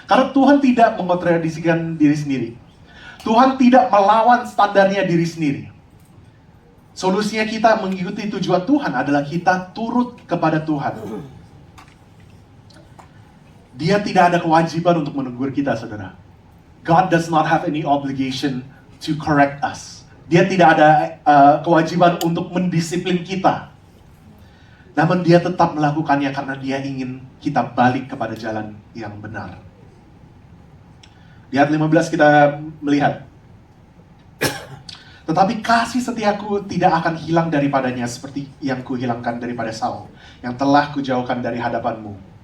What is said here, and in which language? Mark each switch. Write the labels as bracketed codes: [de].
[id] Karena Tuhan tidak mengontradisikan diri sendiri. Tuhan tidak melawan standarnya diri sendiri. Solusinya kita mengikuti tujuan Tuhan adalah kita turut kepada Tuhan. Dia tidak ada kewajiban untuk menegur kita, saudara. [en] God does not have any obligation to correct us. [id] Dia tidak ada kewajiban untuk mendisiplin kita. Namun dia tetap melakukannya karena dia ingin kita balik kepada jalan yang benar. Di ayat 15 kita melihat, tetapi kasih setiaku tidak akan hilang daripadanya seperti yang kuhilangkan daripada Saul, yang telah kujauhkan dari hadapanmu.